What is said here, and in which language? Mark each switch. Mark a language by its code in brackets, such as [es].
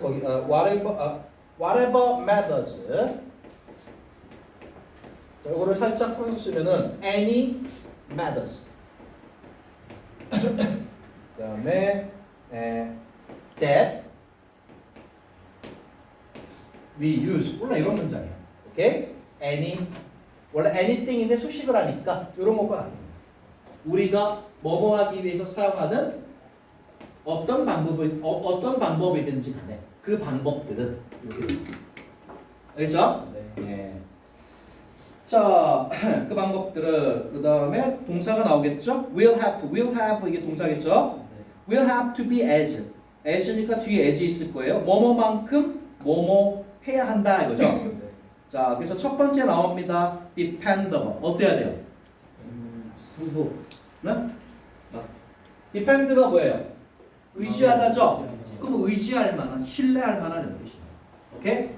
[ko] 거기 [en] whatever matters. [ko] 자, 이거를 살짝 풀어서 쓰면은 any matters. 그다음에 [en] that we use [ko] 원래 이런 문장이에요. 오케이? any 원래 anything인데 수식을 하니까 이런 것과 같아요. 우리가 뭐뭐 하기 위해서 사용하는 어떤 방법이든지 간에 그 방법들은 이렇게 알겠죠? 네. 자, 그 방법들은 그 다음에 동사가 나오겠죠? [en] will have [ko] 이게 동사겠죠? [en] will have to be as니까 [ko] 뒤에 as 있을 거예요. 뭐뭐만큼 뭐뭐 해야 한다 이거죠. 네. 자, 그래서 첫 번째 나옵니다. dependable. 어때야 돼요? 수호. 네? depend가 뭐예요? 의지하다죠? 그럼 의지할 만한, 신뢰할 만한 이런 뜻이에요. 오케이?